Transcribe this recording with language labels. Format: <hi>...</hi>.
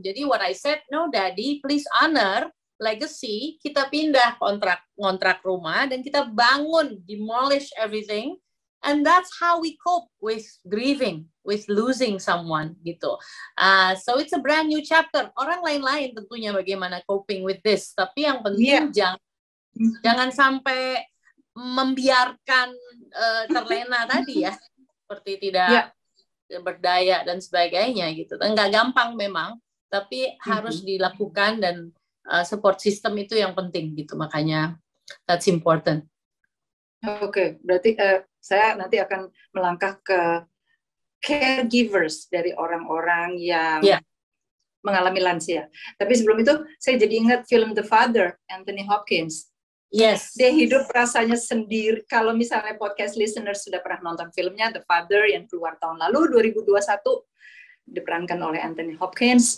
<en>Jadi what I said, no daddy, please honor legacy.</en> <id>Kita pindah kontrak rumah dan kita bangun,</id> <en>demolish everything. And that's how we cope with grieving, with losing someone, gitu. So it's a brand new chapter.</en> <id>Orang lain-lain tentunya bagaimana</id> <en>coping with this.</en> <id>Tapi yang penting jangan sampai membiarkan terlena tadi ya, seperti tidak berdaya dan sebagainya, gitu. Enggak gampang memang, tapi harus dilakukan dan support system itu yang penting, gitu.</id> <en>Makanya that's important.</en> <id>Oke, berarti saya nanti akan melangkah ke caregivers dari orang-orang yang mengalami lansia. Tapi sebelum itu, saya jadi ingat film The Father, Anthony Hopkins.</id> <en>Yes.</en> <id>Dia hidup rasanya sendiri. Kalau misalnya podcast listeners sudah pernah nonton filmnya The Father yang keluar tahun lalu, 2021, diperankan oleh Anthony Hopkins.</id>